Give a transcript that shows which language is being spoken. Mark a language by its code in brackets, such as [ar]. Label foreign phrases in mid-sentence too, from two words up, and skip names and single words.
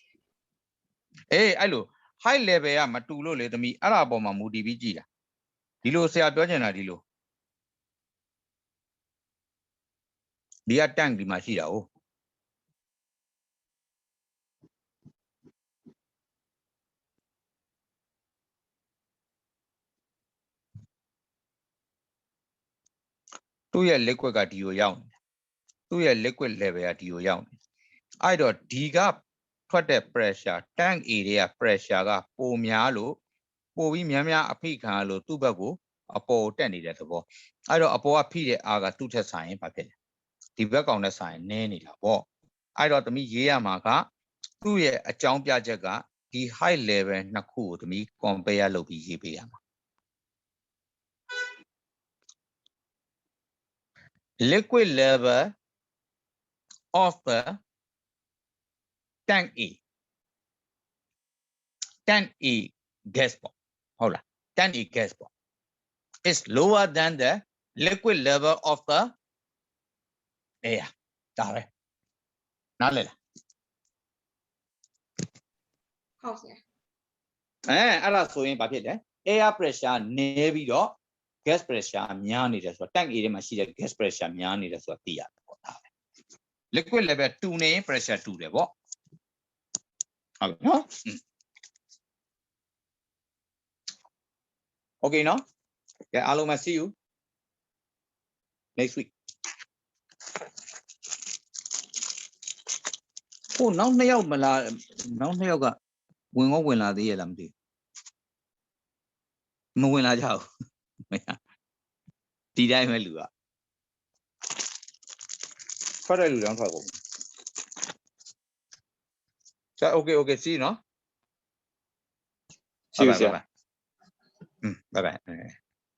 [my] အေးအဲ့လို [en] high level [my] ကမတူလို့လေသမီးအဲ့ဒါအပေါ်မှာမူတည်ပြီးကြည့်တာဒီလိုဆရာပြောချင်တာဒီလိုဒီက tank ဒီမှာရှိတာ哦သူ့ရဲ့ liquid ကဒီကိုရောက်နေ တယ်သူ့ရဲ့ [en] liquid level [my] ကဒီကိုရောက်နေအဲ့တော့ဒီကထွက်တဲ့ [en] pressure tank A [my] တွေက pressure ကပိုများလို့ပိုပြီးများများအ ဖိခံရလို့သူ့ဘက်ကိုအပေါ်တက်နေတဲ့သဘောအဲ့တော့အပေါ်ကဖိတဲ့အားကသူ့ထက်ဆိုင်ရင်ဘာဖြစ်လဲဒီဘက်ကောင်နဲ့ဆိုင်နည်းနေတာပေါ့အဲ့တော့သမီးရေးရမှာကသူ့ရဲ့အကြောင်းပြချက်ကဒီ [en] high level [my] နှစ်ခုကိုသမီး compare လုပ်ပြီးရေးပေးရမှာ [en] liquid level of the tank A gas [my] ပေါ့ဟုတ်လား [en] tank A gas ပေါ့ is lower than the liquid level of the air [my] ဒါပဲနားလည်လား ဟုတ်ဆရာ အဲ့ဒါဆိုရင်ဘာဖြစ်လဲ [en] air pressure [my] နည်းပြီးတော့ [en] gas pressure [my] များနေတယ်ဆိုတော့ tank A ထဲမှာရှိတဲ့ [en] gas pressure [my] များနေတယ်ဆိုတော့သိရတယ်ပေါ့ဒါပဲ [en] liquid level [my] တူနေရင် pressure တူတယ်ပေါ့ဟုတ်ပြီနော် okay နော်ကဲအားလုံးပဲ [en] see you next week [my] ဟိုနောက်နှစ်ယောက်မလားနောက်နှစ်ယောက်ကဝင်လာသေးရဲ့လားမသိဘူးမဝင်လာကြဘူးဒီတိုင်းပဲလူကထွက်တဲ့လူတောင်ထွက်ကုန်ဆရာ [en] okay see you [my] နော် [en] See you, sir. bye bye